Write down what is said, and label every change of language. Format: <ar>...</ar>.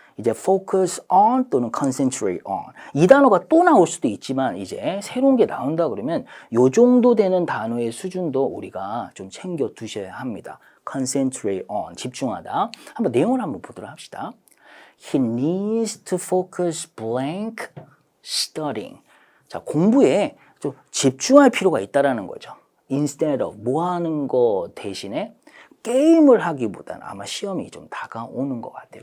<ko>이제</ko> <en>focus on</en> <ko>또는</ko> <en>concentrate on.</en> <ko>이 단어가 또 나올 수도 있지만 이제 새로운 게 나온다 그러면 요 정도 되는 단어의 수준도 우리가 좀 챙겨 두셔야 합니다.</ko> <en>concentrate on.</en> <ko>집중하다. 한번 내용을 한번 보도록 합시다.</ko> <en>He needs to focus blank studying.</en> <ko>자, 공부에 좀 집중할 필요가 있다라는 거죠.</ko> <en>Instead of</en> <ko>뭐 하는 거 대신에 게임을 하기보다는 아마 시험이 좀 다가오는 것 같아요.</ko>